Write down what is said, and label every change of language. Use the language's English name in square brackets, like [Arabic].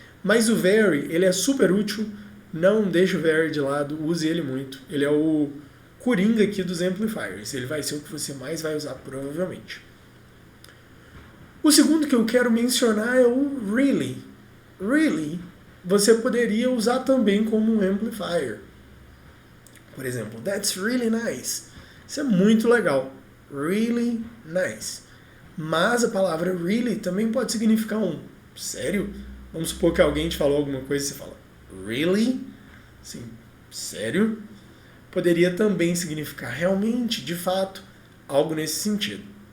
[Portuguese] Mas o very, ele é super útil, não deixe o very de lado, use ele muito. Ele é o coringa aqui dos amplifiers, ele vai ser o que você mais vai usar provavelmente. O segundo que eu quero mencionar é o really. Really, você poderia usar também como um amplifier. Por exemplo, [English] that's really nice. [Portuguese] Isso é muito legal. [English] Really nice. [Portuguese] Mas a palavra really também pode significar um sério? Vamos supor que alguém te falou alguma coisa e você fala really? Sim, sério? Poderia também significar realmente, de fato, algo nesse sentido.